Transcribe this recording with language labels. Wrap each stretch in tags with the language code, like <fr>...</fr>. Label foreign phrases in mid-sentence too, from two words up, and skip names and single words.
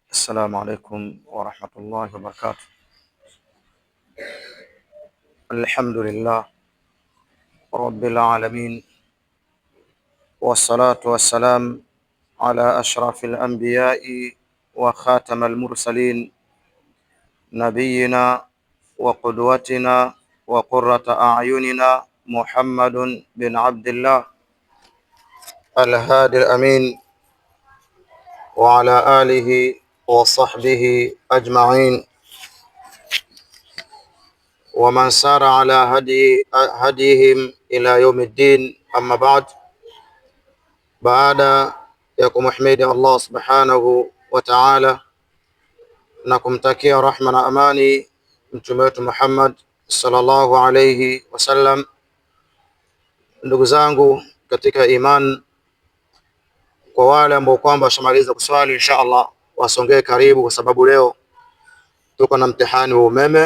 <ar>السلام عليكم ورحمة الله وبركاته. الحمد لله رب العالمين، والصلاة والسلام على أشرف الأنبياء وخاتم المرسلين، نبينا وقدوتنا وقرة أعيننا محمد بن عبد الله الهادي الأمين، وعلى آله وصحبه أجمعين، ومن سار على هديهم إلى يوم الدين. أما بعد،</ar> <sw>baada ya kumhimidi Allah</sw> <ar>سبحانه وتعالى</ar> <sw>na kumtakia rahma na amani mtume wetu Muhammad</sw> <ar>صلى الله عليه وسلم,</ar> <sw>ndugu zangu katika iman, kwa wale ambao kwamba washamaliza kuswali</sw> <ar>إن شاء الله</ar> <sw>wasongee karibu, kwa sababu leo tuko na mtihani wa umeme.</sw>